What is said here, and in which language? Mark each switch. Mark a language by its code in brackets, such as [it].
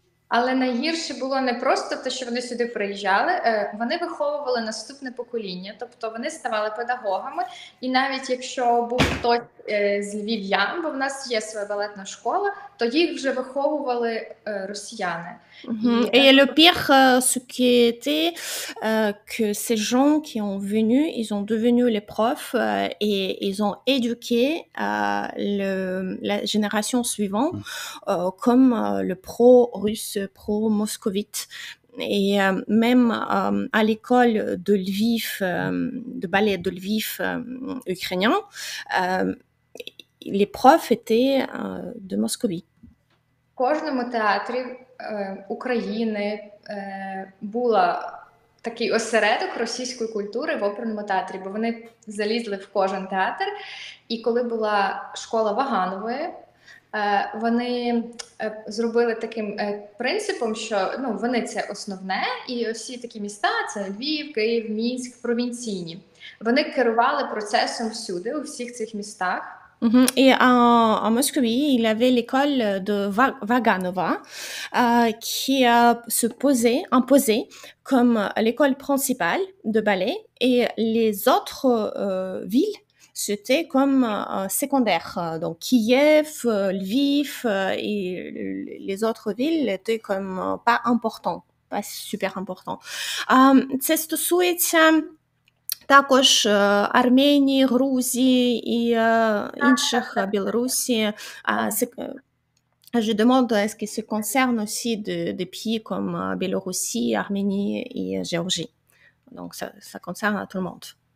[uk] Але найгірше було не просто те, що вони сюди приїжджали, вони виховували наступне покоління, тобто вони ставали педагогами, і навіть якщо був хтось з львів'ян, бо в нас є своя балетна школа, то їх вже виховували росіяни. [fr] Et le pire, ce qui était que ces gens qui ont venu, ils ont devenu les profs et ils ont éduqué la génération suivante comme le pro-russe, pro-moscovite. Et même à l'école de Lviv, de ballet de Lviv ukrainien, les profs étaient de Moscovie. [uk] В кожному театрі України була такий осередок російської культури в оперному театрі, бо вони залізли в кожен театр. І коли була школа Ваганової, вони зробили таким принципом, що вони це основне, і всі такі міста, це Львів, Київ, Мінськ, провінційні. Вони керували процесом всюди, у всіх цих містах. [fr] Et en Moscovie, il y avait l'école de Vaganova qui se imposait comme l'école principale de ballet, et les autres villes, c'était comme secondaire. Donc Kiev, Lviv et les autres villes étaient comme pas importants, pas super importants. [uk] Це стосується також Арменії, Грузії і інших, Білорусі. [fr] Je demande, est-ce que ça concerne aussi des pays comme Biélorussie, Arménie et Géorgie. Donc ça concerne tout le monde.